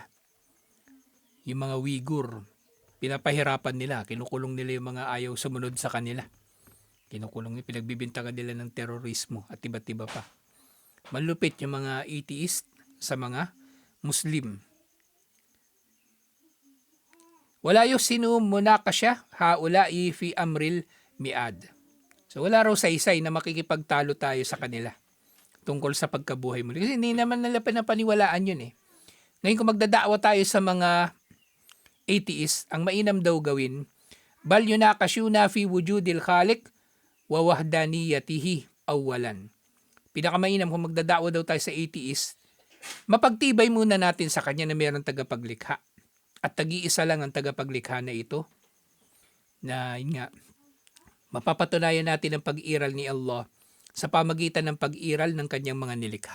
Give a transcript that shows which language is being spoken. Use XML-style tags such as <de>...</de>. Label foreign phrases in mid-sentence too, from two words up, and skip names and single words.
<tl>Yung mga Uyghur, pinapahirapan nila, kinukulong nila yung mga ayaw sumunod sa kanila. Kinukulong nila, pinagbibintangan nila ng terorismo at iba't-iba pa. Malupit yung mga atheist sa mga Muslim.</tl> <ar>ولا يسن مناقشة هؤلاء في أمر المعاد.</ar> <tl>So wala raw saysay na makikipagtalo tayo sa kanila tungkol sa pagkabuhay muli. Kasi hindi naman nila pinapaniwalaan yun eh. Ngayon kung magdadaawa tayo sa mga atheist, ang mainam daw gawin,</tl> <ar>بل يناقشون في وجود الخالق ووحدانيته أولا.</ar> <tl>Pinakamainam kung magdadaawa daw tayo sa atheist, mapagtibay muna natin sa kanya na mayroong tagapaglikha. At tag-iisa lang ang tagapaglikha na ito. Na yun nga, mapapatunayan natin ang pag-iral ni Allah sa pamagitan ng pag-iral ng kanyang mga nilikha.</tl>